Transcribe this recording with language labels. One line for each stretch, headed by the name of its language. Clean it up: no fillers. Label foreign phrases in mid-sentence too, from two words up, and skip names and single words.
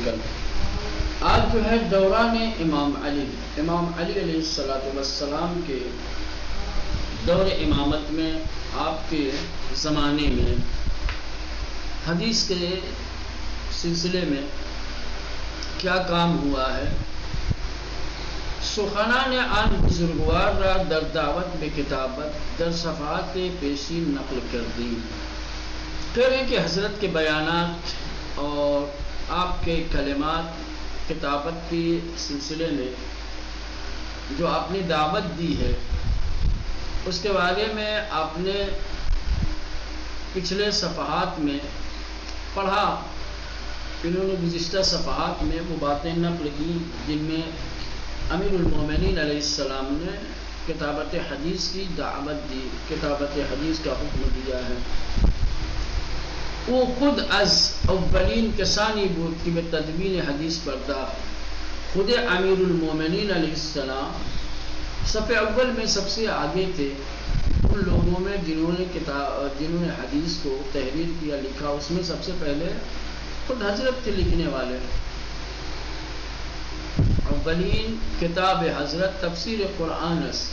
Urdu: کل آج جو ہے دوران امام علی علیہ السلام کے دور امامت میں، آپ کے زمانے میں حدیث کے سلسلے میں کیا کام ہوا ہے.
Persian: سخنان آن بزرگوار را در دعوت به کتابت در صفحات پیشی نقل کردی.
Urdu: کہہ رہے ہیں کہ حضرت کے بیانات اور آپ کے کلمات کتابت کے سلسلے میں جو آپ نے دعوت دی ہے، اس کے بارے میں آپ نے پچھلے صفحات میں پڑھا. انہوں نے گزشتہ صفحات میں وہ باتیں نقل کی جن میں امیر المومنین علیہ السلام نے کتابت حدیث کی دعوت دی، کتابت حدیث کا حکم دیا ہے.
Persian: وہ خود از اولین کسانی بود کہ تدوین حدیث پرداخت.
Urdu: خود امیر المومنین علیہ السلام صف اول میں سب سے آگے تھے ان لوگوں میں جنہوں نے حدیث کو تحریر کیا، لکھا. اس میں سب سے پہلے خود حضرت تھے لکھنے والے.
Persian: اولین کتاب حضرت تفسیر قرآن است.